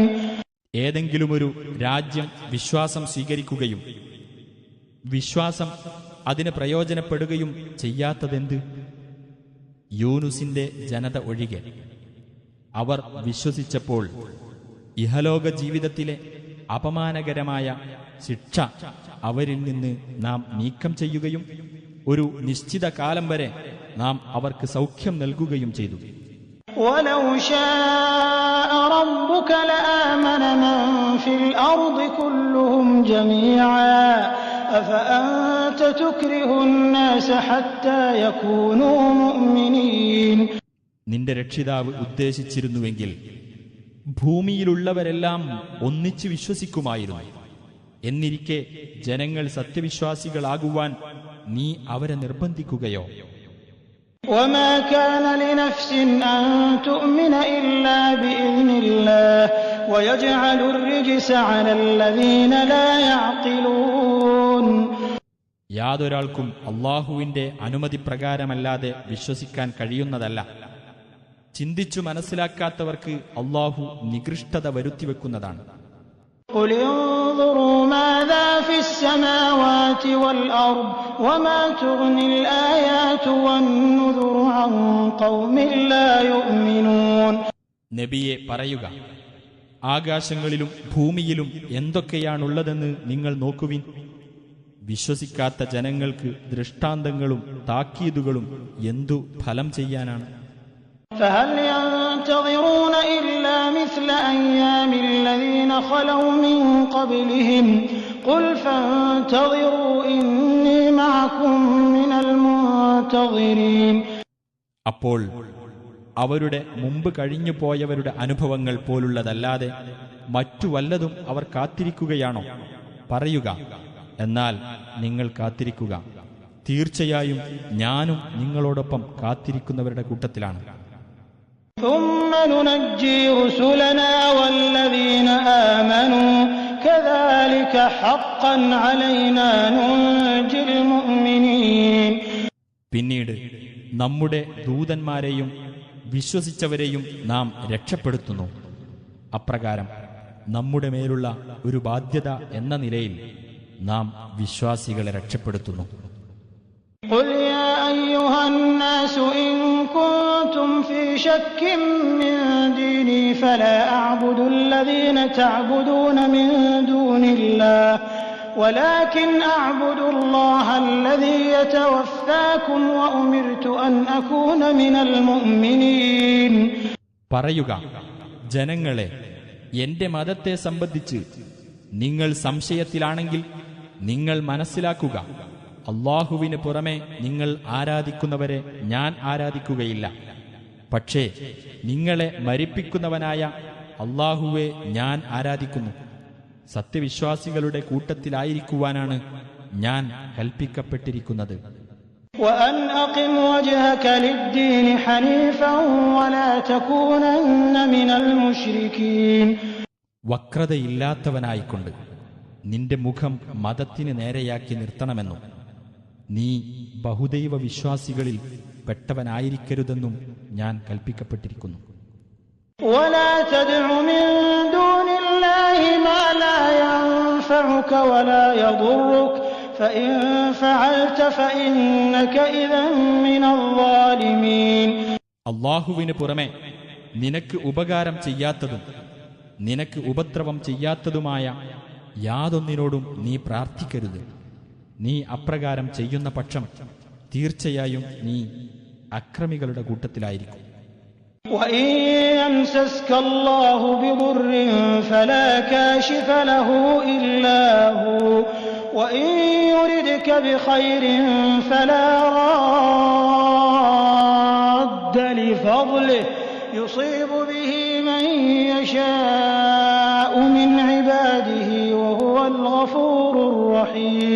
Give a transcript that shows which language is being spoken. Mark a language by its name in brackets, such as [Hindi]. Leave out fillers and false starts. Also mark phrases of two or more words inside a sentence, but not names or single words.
[Malayalam] ഏതെങ്കിലുമൊരു രാജ്യം വിശ്വാസം സ്വീകരിക്കുകയും വിശ്വാസം അതിന് പ്രയോജനപ്പെടുകയും ചെയ്യാത്തതെന്ത്? യൂനുസിന്റെ ജനത ഒഴികെ. അവർ വിശ്വസിച്ചപ്പോൾ ഇഹലോക ജീവിതത്തിലെ അപമാനകരമായ ശിക്ഷ അവരിൽ നിന്ന് നാം നീക്കം ചെയ്യുകയും ഒരു നിശ്ചിത കാലം വരെ നാം അവർക്ക് സൗഖ്യം നൽകുകയും ചെയ്തു. [Arabic] وَلَوْ شَاءَ رَبُّكَ لَآمَنَ مَن فِي الْأَرْضِ كُلُّهُمْ جَمِيعًا أَفَأَنتَ تُكْرِهُ النَّاسَ حَتَّى يَكُونُوا مُؤْمِنِينَ. [Malayalam] നിന്റെ രക്ഷിതാവ് ഉദ്ദേശിച്ചിരുന്നുവെങ്കിൽ ഭൂമിയിലുള്ളവരെല്ലാം ഒന്നിച്ചു വിശ്വസിക്കുമായിരുന്നു. എന്നിരിക്കെ ജനങ്ങൾ സത്യവിശ്വാസികളാകുവാൻ നീ അവരെ നിർബന്ധിക്കുകയോ? [Arabic] وما كان لنفس أن تؤمن إلا بإذن الله ويجعل الرجس على الذين لا يعقلون. [Malayalam] യാതൊരാൾക്കും അള്ളാഹുവിന്റെ അനുമതി പ്രകാരമല്ലാതെ വിശ്വസിക്കാൻ കഴിയുന്നതല്ല. ചിന്തിച്ചു മനസ്സിലാക്കാത്തവർക്ക് അള്ളാഹു നികൃഷ്ടത വരുത്തിവെക്കുന്നതാണ്. [Arabic] قل انظروا ماذا في السماوات والأرض وما تغني الآيات والنذر عن قوم لا يؤمنون. [Malayalam] നബിയെ പറയുക, ആകാശങ്ങളിലും ഭൂമിയിലും എന്തൊക്കെയാണുള്ളതെന്ന് നിങ്ങൾ നോക്കുവിൻ. വിശ്വസിക്കാത്ത ജനങ്ങൾക്ക് ദൃഷ്ടാന്തങ്ങളും താക്കീതുകളും എന്തു ഫലം ചെയ്യാനാണ്. [Arabic] فهل ينتظرون إلا مثل أيام الذين خلوا من قبلهم قل فانتظروا إني معكم من المنتظرين. [Malayalam] അപ്പോൾ അവരുടെ മുമ്പ് കഴിഞ്ഞു പോയവരുടെ അനുഭവങ്ങൾ പോലുള്ളതല്ലാതെ മറ്റു വല്ലതും അവർ കാത്തിരിക്കുകയാണോ? പറയുക, എന്നാൽ നിങ്ങൾ കാത്തിരിക്കുക, തീർച്ചയായും ഞാനും നിങ്ങളോടൊപ്പം കാത്തിരിക്കുന്നവരുടെ കൂട്ടത്തിലാണ്. [Arabic] ثم ننجي رسلنا والذين آمنوا كذلك حقا علينا ننجي المؤمنين. [Malayalam] പിന്നീട് നമ്മുടെ ദൂതന്മാരെയും വിശ്വസിച്ചവരെയും നാം രക്ഷപ്പെടുത്തുന്നു. അപ്രകാരം നമ്മുടെ മേലുള്ള ഒരു ബാധ്യത എന്ന നിലയിൽ നാം വിശ്വാസികളെ രക്ഷപ്പെടുത്തുന്നു. [Arabic] قل يا أيها الناس إن كنتم في شك من ديني فلا أعبد الذين تعبدون من دون الله ولكن أعبد الله الذي يتوفاكم وأمرت أن أكون من المؤمنين. [Malayalam] പറയുക, ജനങ്ങളെ, എന്റെ മതത്തെ സംബന്ധിച്ച് നിങ്ങൾ സംശയത്തിലാണെങ്കിൽ നിങ്ങൾ മനസ്സിലാക്കുക, അള്ളാഹുവിന് പുറമെ നിങ്ങൾ ആരാധിക്കുന്നവരെ ഞാൻ ആരാധിക്കുകയില്ല. പക്ഷേ നിങ്ങളെ മരിപ്പിക്കുന്നവനായ അള്ളാഹുവെ ഞാൻ ആരാധിക്കുന്നു. സത്യവിശ്വാസികളുടെ കൂട്ടത്തിലായിരിക്കുവാനാണ് ഞാൻ കൽപ്പിക്കപ്പെട്ടിരിക്കുന്നത്. [Arabic] وأن أقم وجهك للدين حنيفا ولا تكونن من المشركين. [Malayalam] വക്രതയില്ലാത്തവനായിക്കൊണ്ട് നിന്റെ മുഖം മതത്തിന് നേരെയാക്കി നിർത്തണമെന്നും നീ ബഹുദൈവ വിശ്വാസികളിൽ പെട്ടവനായിരിക്കരുതെന്നും ഞാൻ കൽപ്പിക്കപ്പെട്ടിരിക്കുന്നു. [Arabic] ولا تدع من دون الله ما لا ينفعك ولا يضرك فإن فعلت فإنك إذا من الظالمين. [Malayalam] അള്ളാഹുവിന് പുറമെ നിനക്ക് ഉപകാരം ചെയ്യാത്തതും നിനക്ക് ഉപദ്രവം ചെയ്യാത്തതുമായ യാതൊന്നിനോടും നീ പ്രാർത്ഥിക്കരുത്. നീ അപ്രകാരം ചെയ്യുന്ന പക്ഷം തീർച്ചയായും നീ അക്രമികളുടെ കൂട്ടത്തിലായിരിക്കും. [Arabic] وإن يمسسك الله بضر فلا كاشف له إلا هو وإن يردك بخير فلا راد لفضله يصيب به من يشاء من عباده وهو الغفور الرحيم.